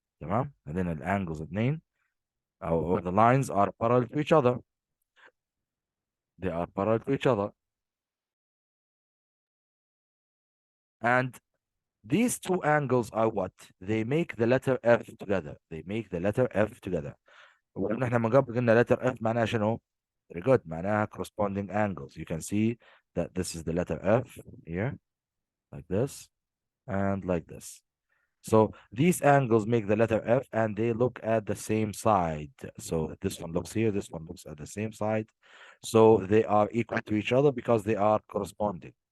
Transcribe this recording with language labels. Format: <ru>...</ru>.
<ar>تمام؟</ar> <en>and then the angles</en> <ar>اثنين</ar> <en>or the lines are parallel to each other. They are parallel to each other. And these two angles are what? They make the letter F together. They make the letter F together.</en> <ar>وقلنا احنا من قبل قلنا letter F معناها شنو؟</ar> <en>Very good.</en> <ar>معناها</ar> <en>corresponding angles. You can see that this is the letter F here, like this, and like this. So these angles make the letter F and they look at the same side. So this one looks here, this one looks at the same side. So they are equal to each other because they are corresponding.</en>